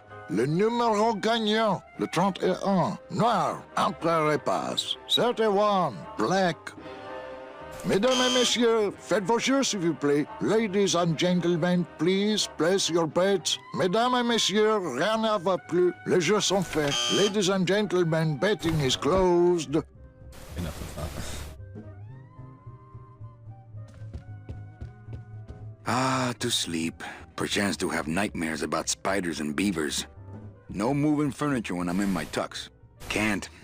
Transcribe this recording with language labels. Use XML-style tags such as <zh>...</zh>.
<fr>Le numéro gagnant, le 31, noir, entre passe.</fr> <en>31, black.</en> <fr>Mesdames et messieurs, faites vos jeux s'il vous plaît.</fr> <en>Ladies and gentlemen, please place your bets.</en> <fr>Mesdames et messieurs, rien ne va plus. Les jeux sont faits.</fr> <en>Ladies and gentlemen, betting is closed. Enough of that. Ah, to sleep. Perchance to have nightmares about spiders and beavers. No moving furniture when I'm in my tux. Can't.</en>